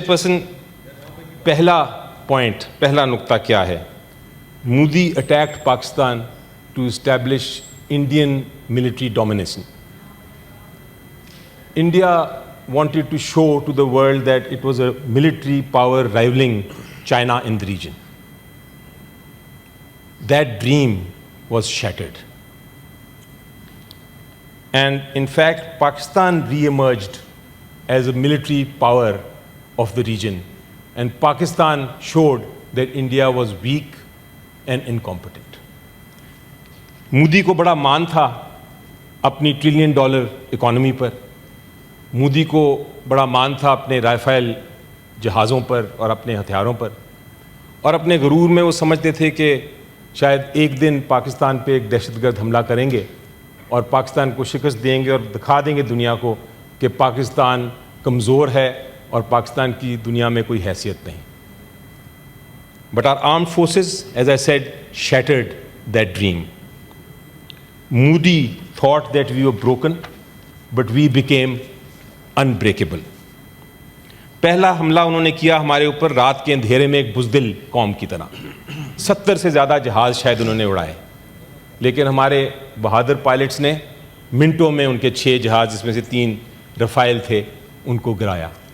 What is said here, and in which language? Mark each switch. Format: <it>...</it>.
<hi>Person पहला नुक्ता क्या है?</hi> <en>Modi attacked Pakistan to establish Indian military dominance. India wanted to show to the world that it was a military power rivaling China in the region. That dream was shattered. And in fact, Pakistan re-emerged as a military power of the region. And Pakistan showed that India was weak and incompetent.</en> <hi>Modi को बड़ा मान था अपनी $1 trillion economy पर. मोदी को बड़ा मान था अपने राफेल जहाज़ों पर और अपने हथियारों पर. और अपने गुरूर में वो समझते थे कि शायद एक दिन पाकिस्तान पे एक दहशतगर्द हमला करेंगे और पाकिस्तान को शिकस्त देंगे और दिखा देंगे दुनिया को कि पाकिस्तान कमज़ोर है और पाकिस्तान की दुनिया में कोई हैसियत नहीं.</hi> <en>But our armed forces, as I said, shattered that dream. Modi thought that we were broken, but we became unbreakable.</en> <hi>पहला हमला उन्होंने किया हमारे ऊपर रात के अंधेरे में एक बुज़दिल कौम की तरह. 70 से ज़्यादा जहाज़ शायद उन्होंने उड़ाए, लेकिन हमारे बहादुर पायलट्स ने मिनटों में उनके 6 जहाज़, जिसमें से 3 रफ़ाइल थे, उनको गिराया.</hi>